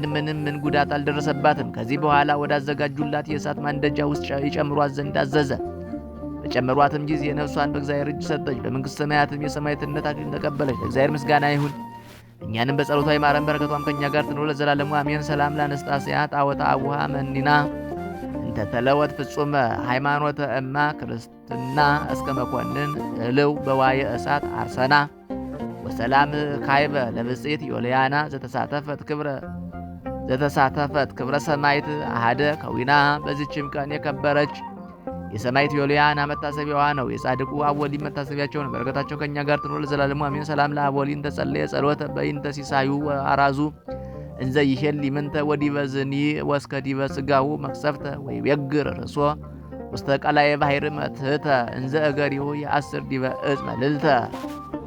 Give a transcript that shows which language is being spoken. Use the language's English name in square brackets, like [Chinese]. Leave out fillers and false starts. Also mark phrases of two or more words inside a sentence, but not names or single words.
[Amharic] ምን ጉዳት አልደረሰባትም። ከዚህ በኋላ ወዳዘጋጁላት የእሳት ማንደጃ ውስጥ ይጨምሯት ዘንድ አዘዘ። በጨመሯትም ጊዜ ነፍሷን በእግዚአብሔር እጅ ሰጠች። በመንግሥተ ሰማያትም የሰማዕትነት አክሊል ተቀበለች። ለእግዚአብሔር ምስጋና ይሁን፣ እኛንም በጸሎቷ ይማረን፣ በረከቷም ከእኛ ጋር ትኑር ለዘላለሙ አሜን። [Geez] ሰላም ለአንስጣስያ ጣዖተ አቡሃ መኒና እንተ ተለወት ፍጹመ ሃይማኖተ እማ ክርስትና እስከ መኮንን እልው በዋየ እሳት አርሰና ወሰላም ካይበ ለብፅዕት ዮልያና ዘተሳተፈት ክብረ ሰማዕት አሃደ ከዊና። [Amharic] በዚችም ቀን የከበረች የሰማዕት ዮልያና መታሰቢያዋ ነው። የጻድቁ አቦሊ መታሰቢያቸው ነው። በረከታቸው ከእኛ ጋር ትኑር ለዘላለሙ አሜን። [Geez] ሰላም ለአቦሊ እንተ ጸለየ ጸሎተ በእንተ ሲሳዩ አራዙ እንዘ ይሄል ይምንተ ወዲበ ዝኒ ወስከ ዲበ ሥጋሁ መቅሰፍተ ወይቤግር ርእሶ ውስተ ቀላየ ባሕር መትሕተ እንዘ እገሪሁ የአስር ዲበ ዕፅ መልዕልተ